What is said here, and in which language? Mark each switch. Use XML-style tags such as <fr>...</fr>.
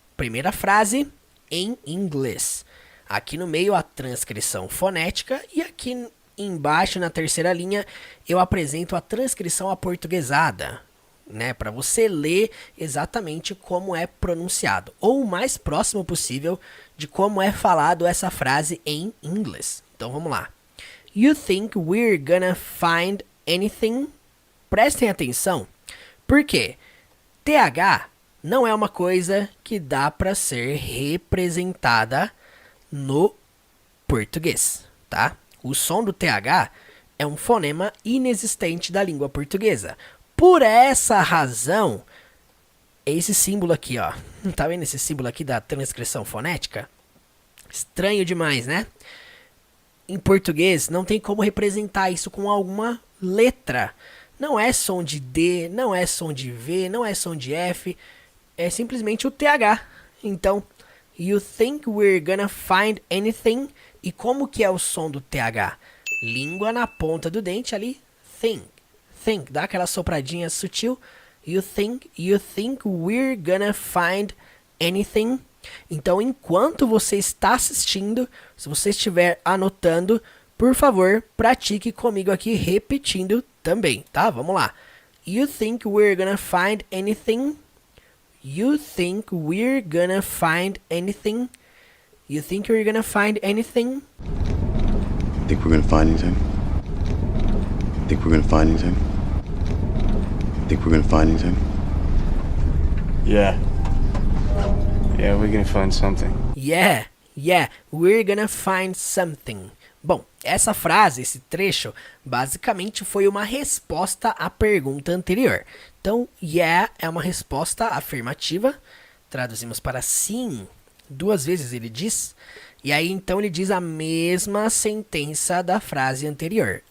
<pt>Primeira frase em inglês. Aqui no meio a transcrição fonética e aqui embaixo na terceira linha eu apresento a transcrição aportuguesada, né, para você ler exatamente como é pronunciado, ou o mais próximo possível de como é falado essa frase em inglês. Então vamos lá.</pt> <en>You think we're gonna find anything?</en> <pt>Prestem atenção, porque TH não é uma coisa que dá para ser representada no português, tá? O som do TH é um fonema inexistente da língua portuguesa. Por essa razão, esse símbolo aqui, ó, tá vendo esse símbolo aqui da transcrição fonética? Estranho demais, né? Em português não tem como representar isso com alguma letra. Não é som de D, não é som de V, não é som de F, é simplesmente o TH. Então,</pt> <en>You think we're gonna find anything?</en> <pt>E como que é o som do TH? Língua na ponta do dente ali. Think. Dá aquela sopradinha sutil.</pt> <en>You think we're gonna find anything?</en> <pt>Então, enquanto você está assistindo, se você estiver anotando, por favor, pratique comigo aqui repetindo também, tá? Vamos lá.</pt> <en>You think we're gonna find anything? You think we're gonna find anything? You think we're gonna find anything? Think we're gonna find anything? Think we're gonna find anything? Think we're gonna find anything? Yeah. Yeah, we're gonna find something. Yeah, we're gonna find something.</en> <pt>Bom, essa frase, esse trecho, basicamente foi uma resposta à pergunta anterior. Então, yeah é uma resposta afirmativa. Traduzimos para sim. 2 vezes ele diz. E aí, então, ele diz a mesma sentença da frase anterior.</pt>